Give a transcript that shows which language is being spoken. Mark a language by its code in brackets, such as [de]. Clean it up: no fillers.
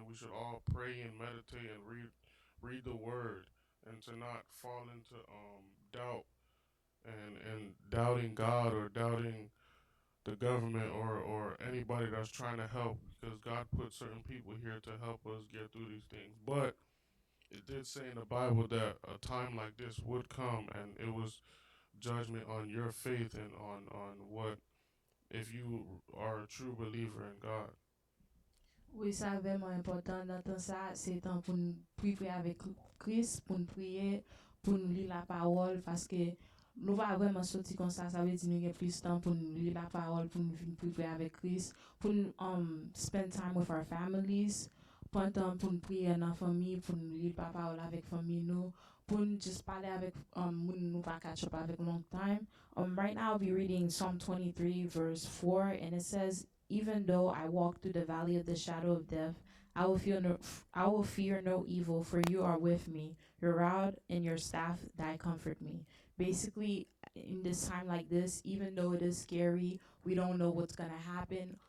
[en] And we should all pray and meditate and read the Word, and to not fall into doubt, and doubting God, or doubting the government, or anybody that's trying to help, because God put certain people here to help us get through these things. But it did say in the Bible that a time like this would come, and it was judgment on your faith, and on what, if you are a true believer in God. [ht] Oui, ça vraiment important dans tout ça, c'est temps pour nous prier avec Christ, pour nous prier, pour nous lire la parole, parce que nous va vraiment sortir comme ça veut dire nous avons plus de temps pour nous lire la parole, pour nous prier avec Christ, pour nous [en] spend time with our families, [ht] prendre temps pour nous prier dans la famille, pour nous lire la parole avec la famille, nous, pour nous juste parler avec nous pas catch up avec long time. [en] Right now I'll be reading Psalm 23 verse 4, and it says, even though I walk through the valley of the shadow of death, I will fear no evil, for you are with me. Your rod and your staff that comfort me. Basically, in this time like this, even though it is scary, we don't know what's gonna happen.